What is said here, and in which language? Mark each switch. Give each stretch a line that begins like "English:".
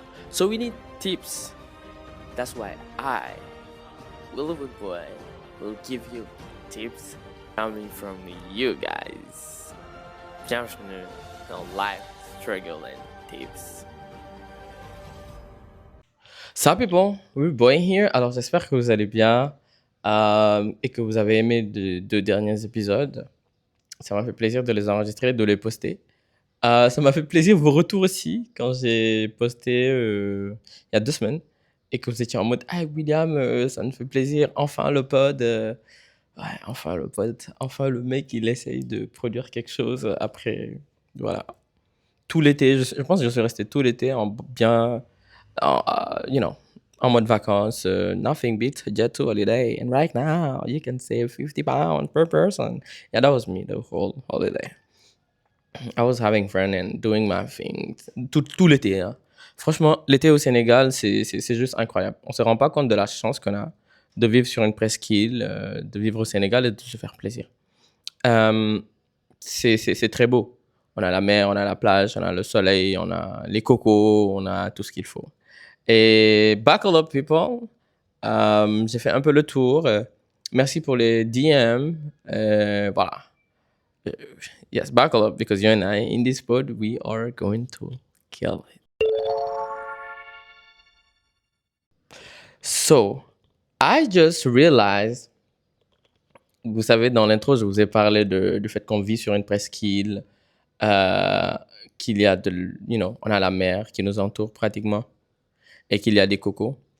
English: So we need tips. That's why I, Willow Boy, will give you tips coming from you guys.
French: Bienvenue dans Life Struggle and Tips.
English: Salut people, Willow Boy here.
French: Alors j'espère que vous allez bien et que vous avez aimé les 2 derniers épisodes. Ça m'a fait plaisir de les enregistrer, de les poster. Ça m'a fait plaisir vos retours aussi quand j'ai posté il y a 2 semaines et que vous étiez en mode Ah William, ça me fait plaisir, enfin le pod. Ouais, enfin le pod, enfin le mec il essaye de produire quelque chose après. Voilà. Tout l'été, je pense que je suis resté tout l'été en bien, en mode vacances.
English: Nothing beats a jet to holiday. And right now, you can save 50 pounds per person. Yeah, that was me the whole holiday. I was having fun and doing my thing.
French: Tout l'été. Hein. Franchement, l'été au Sénégal, c'est juste incroyable. On se rend pas compte de la chance qu'on a de vivre sur une presqu'île, de vivre au Sénégal et de se faire plaisir. C'est très beau. On a la mer, on a la plage, on a le soleil, on a les cocos, on a tout ce qu'il faut. Et
English: buckle up, people.
French: J'ai fait un peu le tour. Merci pour les DM. Voilà.
English: Yes, buckle up because you and I, in this pod, we are going to kill it. So, I just realized,
French: vous savez, dans l'intro, je vous ai parlé du fait qu'on vit sur une presqu'île, qu'il y a on a la mer qui nous entoure pratiquement et qu'il y a des cocos.